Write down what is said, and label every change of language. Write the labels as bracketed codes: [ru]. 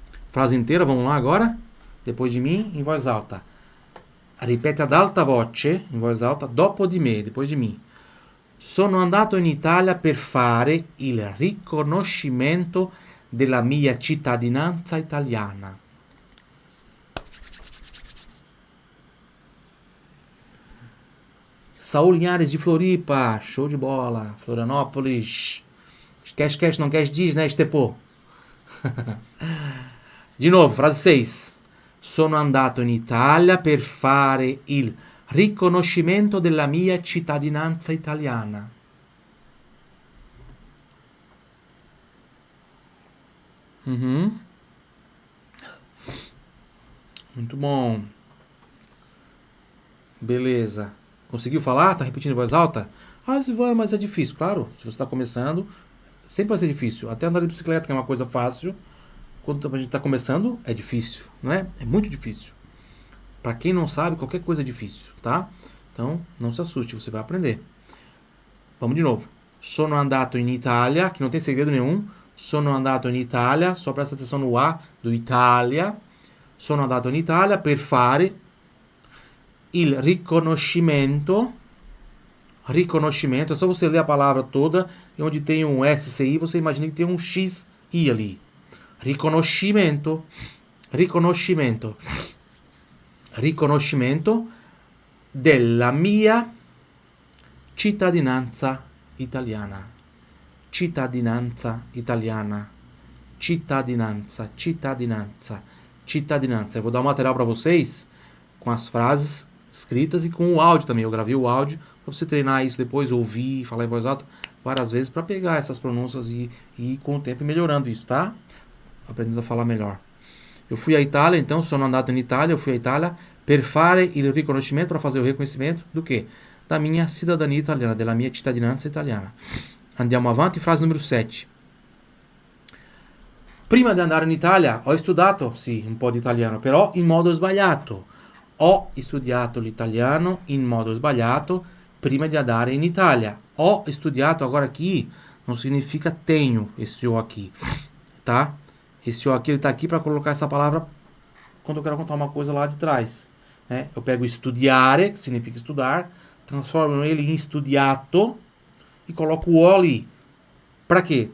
[pt] Frase inteira, vamos lá agora? Depois de mim, em voz alta. [it] Ripete ad alta voce, in voce alta, dopo di me, [pt] depois de mim. [it] Sono andato in Italia per fare il riconoscimento della mia cittadinanza italiana. [pt] Saul Linhares de Floripa, show de bola. Florianópolis. Esquece, não quer, diz, né, Estepô? De novo, frase 6. [it] Sono andato in Italia per fare il riconoscimento della mia cittadinanza italiana. [pt] Muito bom. Beleza. Conseguiu falar? Tá repetindo em voz alta? Ah, Silvana, mas é difícil. Claro, se você está começando, sempre vai ser difícil. Até andar de bicicleta, que é uma coisa fácil, quando a gente está começando, é difícil, não é? É muito difícil. Para quem não sabe, qualquer coisa é difícil, tá? Então, não se assuste, você vai aprender. Vamos de novo. [it] Sono andato in Italia, [pt] que não tem segredo nenhum. Sono andato in Italia, só presta atenção no A do Itália. [it] Sono andato in Italia per fare il riconoscimento. [pt] Riconoscimento, é só você ler a palavra toda, e onde tem um SCI, você imagina que tem um XI ali. [it] Riconoscimento. Riconoscimento. Riconoscimento della mia cittadinanza italiana. Cittadinanza italiana. Cittadinanza, cittadinanza, cittadinanza. [pt] Eu vou dar um material para vocês com as frases escritas e com o áudio também. Eu gravei o áudio para você treinar isso depois, ouvir, falar em voz alta várias vezes para pegar essas pronúncias e com o tempo melhorando isso, tá? Aprendendo a falar melhor. Eu fui à Itália, então, [it] sono andato in Italia, [pt] eu fui à Itália [it] per fare il riconoscimento, [pt] para fazer o reconhecimento do quê? Da minha cidadania italiana, [it] della mia cittadinanza italiana. Andiamo avanti, frase numero 7. Prima di andare in Italia ho studiato, sì, un po' di italiano, però in modo sbagliato. Ho studiato l'italiano in modo sbagliato prima di andare in Italia. Ho studiato, [pt] agora aqui não significa tenho esse O aqui, tá? Esse O aqui, ele tá aqui para colocar essa palavra quando eu quero contar uma coisa lá de trás, né? Eu pego studiare, que significa estudar, transformo ele em studiato e coloco o O ali. Para quê?